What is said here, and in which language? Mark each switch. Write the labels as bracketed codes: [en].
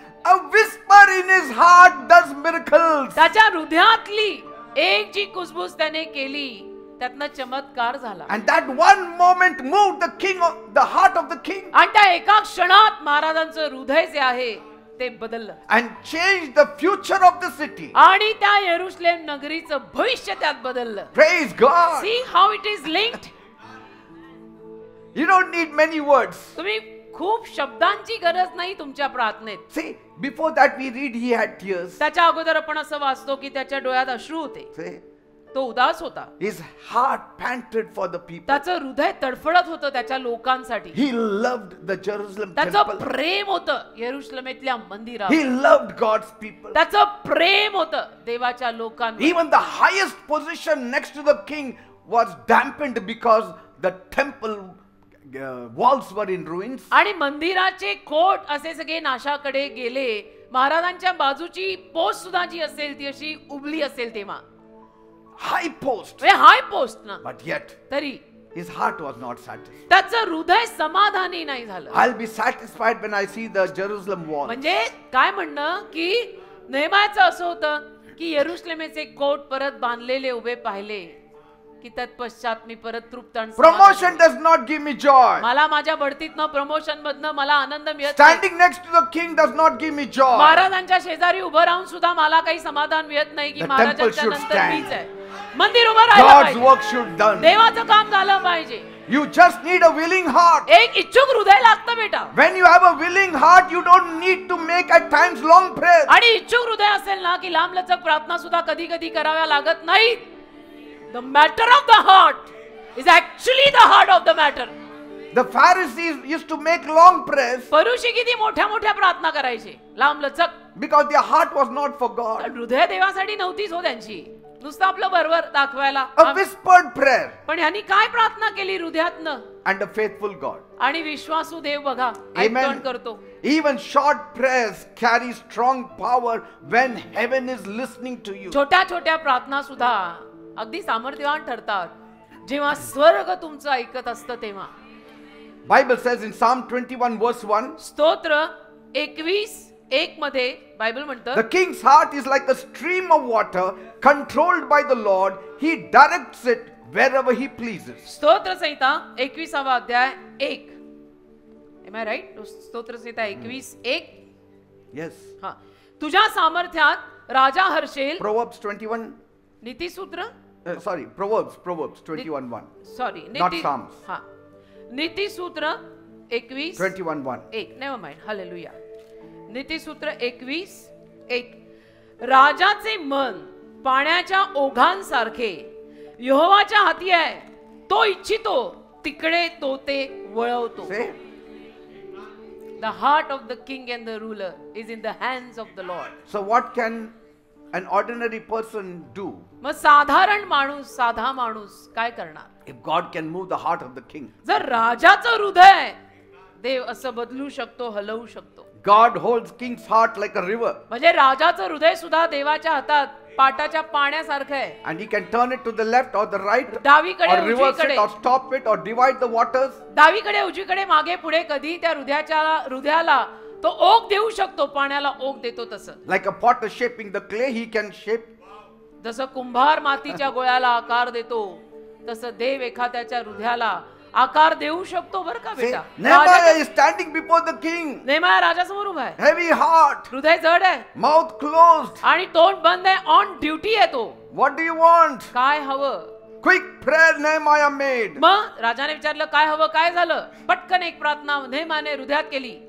[en] A whisper in his heart does miracles. [mr] त्याच्या हृदयातली एक जी कुसबुस त्याने केली त्यातनं चमत्कार झाला. [en] And that one moment moved the heart of the king. [mr] आणि त्या एका क्षणात महाराजांचं हृदय जे आहे ते बदललं. [en] And changed the future of the city. [mr] आणि त्या येरुशलेम नगरीचं भविष्य त्यात बदललं. [en] Praise God. See how it is linked. You don't need many words. [mr] तुम्ही खूप शब्दांची गरज नाही तुमच्या प्रार्थनेत. [en] See, before that we read he had tears. [mr] त्याच्या अगोदर आपण असं वाचतो की त्याच्या डोळ्यात अश्रू होते. [en] See, [mr] तो उदास होता. [en] his heart panted for the people. [mr] त्याचं हृदय तडफडत होतं त्याच्या लोकांसाठी. [en] He loved the Jerusalem [mr] त्याचं [en] temple. [mr] प्रेम होतं येरुशलेमेतल्या मंदिरावर. [en] He loved God's people. [mr] त्याचं प्रेम होतं देवाच्या लोकांवर. [en] Even the highest position next to the king was dampened because the temple walls were in ruins. [mr] आणि मंदिराचे कोट असे सगळे नाशाकडे गेले. महाराजांच्या बाजूची पोस्ट सुद्धा जी असेल ती अशी उबली असेल तेव्हा. [en] High post. High post ना. But yet [mr] तरी [en] his heart was not satisfied. [mr] त्याचं हृदय समाधानी नाही झालं. [en] I'll be satisfied when I see the Jerusalem wall. [mr] म्हणजे काय म्हणणं की नेहम्याचं असं होतं की येरुशलेमेचे कोट परत बांधलेले उभे पाहिले की तत्पश्चात मी परत तृप्त आणि [en] Promotion does not give me joy. [mr] मला माझ्या बढतीतनं प्रमोशन मधनं मला आनंद मिळत नाही. [en] Standing next to the king does not give me joy. [mr] महाराजांच्या शेजारी उभं राहून सुद्धा मला काही समाधान मिळत नाही की [en] The [mr] महाराजांच्या [en] temple should [mr] नंतर [en] stand. [mr] मीच आहे. मंदिर उभं राहिलं [en] God's [mr] पाहिजे. [en] work should done. [mr] देवाचं काम झालं पाहिजे. [en] You just need a willing heart. [mr] एक इच्छुक हृदय लागतं बेटा. [en] When you have a willing heart, you don't need to make at times long prayers. [mr] आणि इच्छुक हृदय असेल ना की लांबलचक प्रार्थना सुद्धा कधी कधी कराव्या लागत नाहीत. [en] The matter of the heart is actually the heart of the matter. The Pharisees used to make long prayers [mr] फरीसी किती मोठ्या मोठ्या प्रार्थना करायचे लांबलचक. [en] because their heart was not for God. [mr] पण हृदय देवासाठी नव्हतीच हो त्यांची. नुसतं आपलं बरोबर दाखवायला. [en] A whispered prayer [mr] पण ह्यांनी काय प्रार्थना केली हृदयातनं. [en] and a faithful God. [mr] आणि विश्वासू देव बघा [en] Amen. [mr] ऐकण करतो. [en] Even short prayers carry strong power when heaven is listening to you. [mr] छोट्या छोट्या प्रार्थना सुद्धा अगदी सामर्थ्यवान ठरतात जेव्हा स्वर्ग तुमचं ऐकत असतं तेव्हा. [en] Bible says in Psalm 21 verse 1, [mr] स्तोत्र 21:1 मध्ये बायबल म्हणतं [en] the king's heart is like a stream of water controlled by the Lord. He directs it wherever he pleases. [mr] स्तोत्र संहिता 21वा अध्याय 1. [en] Am I right? [mr] स्तोत्र संहिता 21:1. [en] Yes. [mr] हा. तुझ्या सामर्थ्यात राजा हर्षेल. [en] Proverbs 21, [mr] नीतिसूत्र [en] Proverbs 21:1. Sorry Not Psalms. [mr] हा. नीतिसूत्र 21:1. 1 [en] Never mind. [mr] हालेलुया. नीतिसूत्र 21:1. राजाचे मन पाण्याच्या ओघांसारखे यहोवाच्या हाती आहे. तो इच्छितो तिकडे तो ते वळवतो. [en] Say, The heart of the king and the ruler is in the hands of the Lord. so what can an ordinary person do [mr] मग साधारण माणूस साधा माणूस काय करणार. [en] if God can move the heart of the king? [mr] जर राजाचं हृदय देव असं बदलू शकतो हलवू शकतो. [en] God holds king's heart like a river, [mr] म्हणजे राजाचं हृदय सुद्धा देवाच्या हातात पाटाच्या पाण्यासारखं आहे. [en] and he can turn it to the left or the right, [mr] डावीकडे [en] or reverse it [mr] उजवीकडे [en] or stop it or divide the waters. [mr] डावीकडे उजवीकडे मागे पुढे कधी त्या हृदयाला तो ओघ देऊ शकतो. पाण्याला ओघ देतो तसं. [en] Like a potter shaping the clay, he can shape. [mr] जसं कुंभार मातीच्या गोळ्याला आकार देतो तसं देव एखाद्याच्या हृदयाला आकार देऊ शकतो बरं का [en] Say, [mr] बेटा. [en] Nehemiah is standing before the king, [mr] नेहम्या राजासमोर उभा आहे. [en] heavy heart, [mr] हृदय जड आहे [en] mouth closed. [mr] आणि तोंड बंद आहे. ऑन ड्युटी आहे तो. [en] What do you want? [mr] काय हवं. [en] Quick prayer Nehemiah made. [mr] मग राजाने विचारलं काय हवं काय झालं. पटकन एक प्रार्थना नेहम्याने हृदयात केली.